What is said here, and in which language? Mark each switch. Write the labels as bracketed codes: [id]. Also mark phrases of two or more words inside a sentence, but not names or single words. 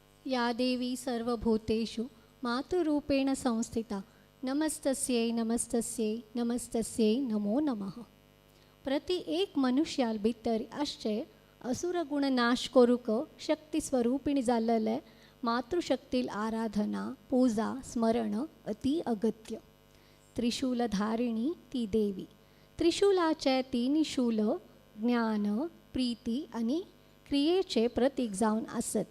[sa] या देवी सर्वभूतेषु मातृरूपेण संस्थिता नमस्तस्यै नमस्तस्यै नमस्तस्यै नमो नमः. [kok] प्रति एक मनुष्याल भितर आसचे असुरगुण नाश करूक शक्ती स्वरूपिणी जाल्ले मातृशक्तील आराधना पूजा स्मरण अति अगत्य. त्रिशूलधारिणी ती देवी. त्रिशूलाचे तीन शूल ज्ञान प्रीती आणि क्रियेचे प्रतीक जावन आसती.